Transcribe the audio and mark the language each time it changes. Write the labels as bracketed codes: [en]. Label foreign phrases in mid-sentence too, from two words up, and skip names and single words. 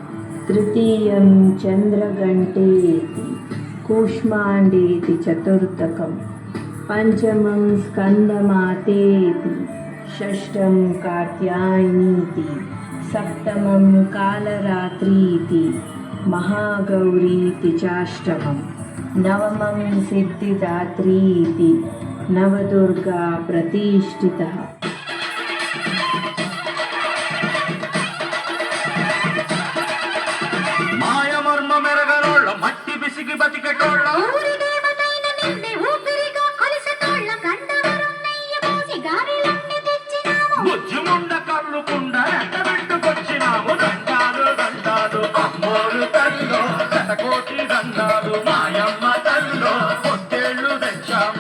[sa] तृतीयं चन्द्रघण्टेति, कूष्माण्डेति चतुर्थकं, पञ्चमं स्कन्दमातेति, षष्ठं कात्यायनीति, सप्तमं कालरात्रीति, महागौरीति चाष्टमं, नवमं सिद्धिदात्रीति, नवदुर्गा प्रतिष्ठितः। [te] తోళ్ళ ఊరి దేవతైన నిన్నే ఊపిరిగా కొలిసేటోళ్ళ కండవరం నెయ్యి పోసి గారెలన్నీ తెచ్చినాము. బుజ్జిముండ కళ్ళుకుండ ఎండబెట్టుకొచ్చినాము. దండాలు దండాలు అమ్మోరు తల్లో శతకోటి దండాలు మాయమ్మ తల్లో పొట్టేళ్ళు తెచ్చాము.